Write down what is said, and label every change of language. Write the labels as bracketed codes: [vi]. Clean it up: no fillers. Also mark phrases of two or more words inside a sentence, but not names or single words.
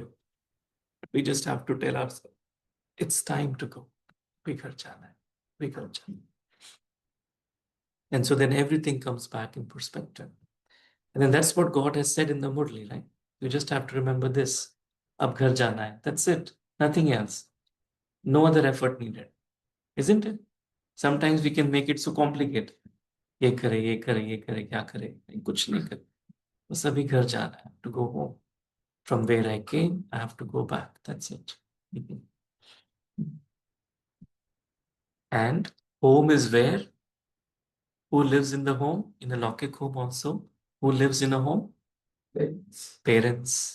[en] We just have to tell ourselves, it's time to go. Bigger channel, bigger channel. And so then everything comes back in perspective. And then that's what God has said in the Murli, right? You just have to remember this. [hi] अब घर जाना है. [en] That's it. Nothing else. No other effort needed. Isn't it? Sometimes we can make it so complicated. [hi] ये करे, ये करे, ये करे, क्या करे? कुछ नहीं करे. बस अभी घर जाना है. [en] To go home. From where I came, I have to go back. That's it. And home is where? Who lives in the home? In a Lokik home also. Who lives in a home? Parents. Parents.